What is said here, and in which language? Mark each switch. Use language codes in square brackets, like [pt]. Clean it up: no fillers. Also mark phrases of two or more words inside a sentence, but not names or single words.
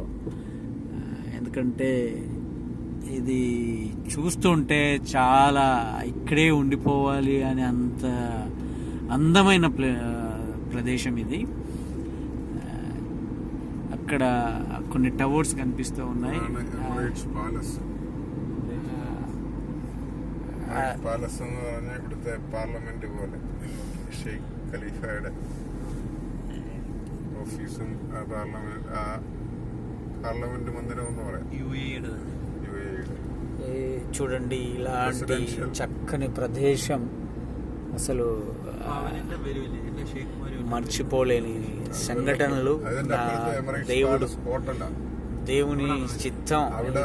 [te] ఎందుకంటే ఇది చూస్తుంటే చాలా ఇక్కడే ఉండిపోవాలి అని అంత అందమైన ప్రదేశం ఇది. అక్కడ కొన్ని టవర్స్ కనిపిస్తూ ఉన్నాయి. [ml] പാലസ് എന്ന് പറഞ്ഞാൽ ഇവിടുത്തെ പാർലമെന്റ് പോലെ ഷെയ്ഖ് ഖലീഫയുടെ ഓഫീസും [te] పార్లమెంట్ మందిరం [ml] എന്ന് പറയാം. [te] చూడండి ఇలాంటి చక్కని ప్రదేశం అసలు మర్చిపోలేని సంఘటనలు. దేవుని చిత్తం ఇది.